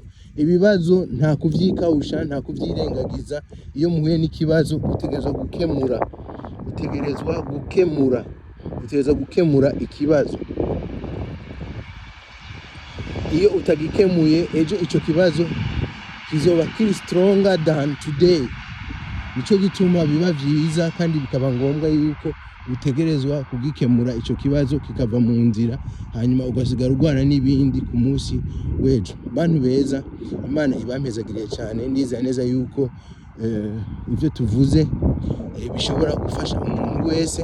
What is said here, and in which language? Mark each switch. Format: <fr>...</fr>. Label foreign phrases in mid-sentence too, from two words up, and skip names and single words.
<rn>Ibibazo nta kuvyikawusha, nta kuvyirengagiza. Iyo muhuye n'ikibazo utegerezwa gukemura ikibazo. Iyo utagikemuye ejo ico kibazo kizoba kiri</rn> <en>stronger than today.</en> <rn>Nico gituma biba vyiza kandi bikaba ngombwa yuko utegerezwa kugikemura ico kibazo kikava mu nzira, hanyuma ugasigara urwana n'ibindi ku munsi w'ejo. Bantu beza, Imana ibampezagiriye cyane, ndizera neza yuko ivyo tuvuze bishobora gufasha umuntu wese.</rn>